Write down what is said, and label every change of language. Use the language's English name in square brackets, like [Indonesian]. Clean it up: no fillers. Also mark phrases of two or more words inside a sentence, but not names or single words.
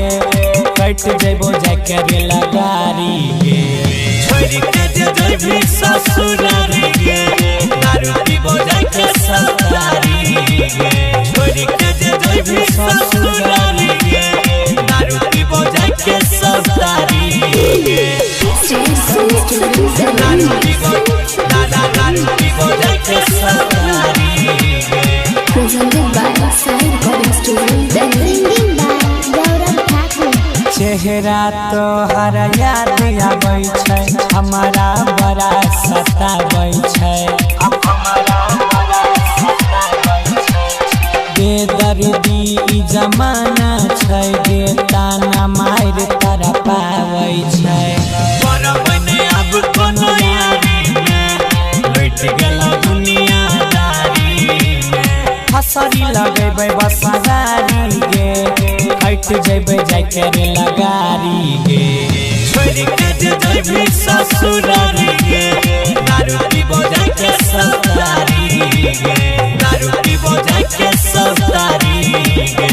[Angika] कट जइबो जाके रे लगारी गे छोरी के जे जई भी ससुरारी गे दारू पीबो जाके सवारी गे छोरी के जे जई भी ससुरारी गे दारू पीबो जाके सवारी गे दारू पीबो दारू पीबो जाके सवारी गे [English] Presented by Sai Recording Studio, Delhi. Singing by Gaurav Thakur. [Angika] चेहरा तो हर याद आबै छै हमारा बड़ा सताबै छै बेदर्दी ई जमाना छै गे ताना मार तारा पाबै छै बरबने अब कोनो यारी में लुट गेला दुनियादारी में फसरी लगैबै बसवारी गे हट जइबै जाके रे लगारी गे छोरी के जे जइबै ससुरारी गे दारू पीबो जाके सवारी गे दारू पीबो जाके सवारी गे